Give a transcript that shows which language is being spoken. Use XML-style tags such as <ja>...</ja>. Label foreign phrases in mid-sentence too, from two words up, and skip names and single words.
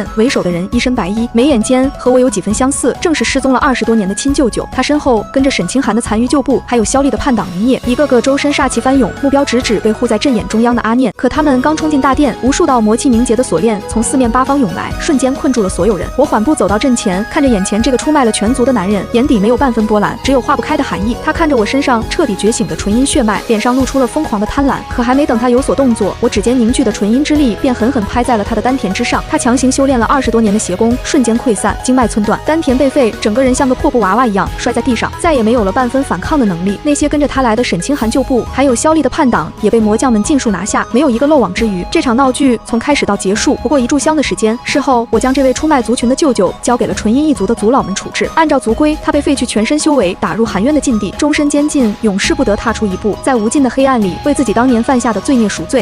<zh>為首的人一身白衣，眉眼間和我有幾分相似，正是失蹤了20多年的親舅舅。他身後跟着沈清寒的殘余舊部，還有蕭麗的叛黨林業，一個個周身煞氣翻湧，目標直指被護在陣眼中央的阿念。可他們剛衝進大殿，無數道魔氣凝結的鎖鏈從4面8方湧來，瞬間困住了所有人。我緩步走到陣前，看着眼前這個出賣了全族的男人，眼底沒有半分波瀾，只有化不開的寒意。他看着我身上徹底覺醒的純陰血脈，臉上露出了瘋狂的貪婪。可還沒等他有所動作，我指尖凝聚的純陰之力便狠狠拍在了他的丹田之上。他強行修煉了20多年的邪功瞬間溃散，經脈寸斷，丹田被廢，整個人像個破布娃娃一樣摔在地上，再也沒有了半分反抗的能力。那些跟着他來的沈清寒旧部，還有蕭麗的叛黨，也被魔將們尽數拿下，沒有一個漏网之魚。這場鬧劇從開始到結束不過1炷香的時間。事後，我將這位出賣族群的舅舅交給了純陰一族的族老們處置。按照族規，他被廢去全身修為，打入寒淵的禁地，終身监禁，永世不得踏出一步，在無盡的黑暗裡為自己當年犯下的罪孽贖罪。</zh>